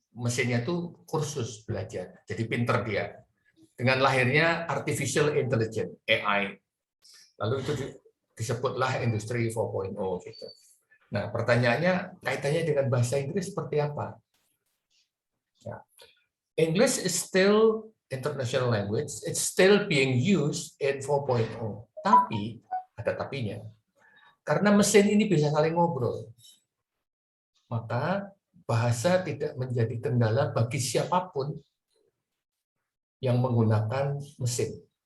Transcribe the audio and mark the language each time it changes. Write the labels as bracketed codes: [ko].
[id] Mesinnya itu kursus belajar. Jadi pinter dia. Dengan lahirnya artificial intelligence, AI. Lalu itu disebutlah industri 4.0 gitu. Nah, pertanyaannya kaitannya dengan bahasa Inggris seperti apa? Ya. [en] English is still international language, it's still being used in 4.0. [id] Tapi, ada tapinya. Karena mesin ini bisa saling ngobrol, maka bahasa tidak menjadi kendala bagi siapapun yang menggunakan mesin.